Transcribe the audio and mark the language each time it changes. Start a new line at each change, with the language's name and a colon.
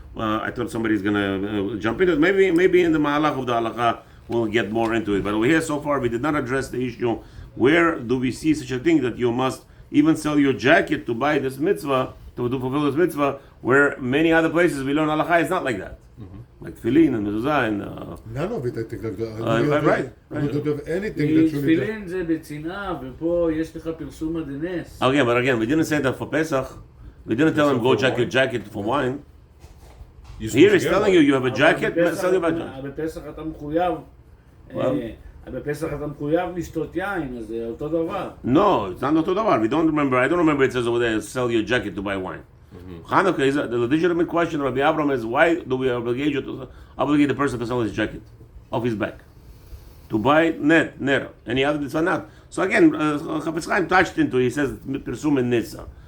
English: I thought somebody's going to jump into it. Maybe in the Mahalach of the Halakha we'll get more into it. But over here so far we did not address the issue. Where do we see such a thing that you must even sell your jacket to buy this mitzvah, to fulfill this mitzvah, where many other places we learn Halakha is not like that. Like tefillin and mezuzah and none of it, I think, like that. right. I don't have anything that you need.
Hebrew: תפילין זה בצנעה, ופה יש לך פרסום עד הנס.
English: Okay, but again, we didn't say that for Pesach. We didn't tell him go check your jacket for wine. Here he's telling you have a jacket, sell your jacket.
Hebrew: בפסח אתה מחויב, בפסח אתה מחויב לשתות יין, אז זה אותו דבר.
English: No, it's not
Hebrew: אותו דבר.
English: I don't remember it says over there, sell your jacket to buy wine. Hanukkah is the legitimate question. Rabbi Abraham is, why do we obligate the person to sell his jacket off his back? To buy ner, any other mitzvah not. So again, Chafetz Chaim touched into it. He says Pirsum and Nisa.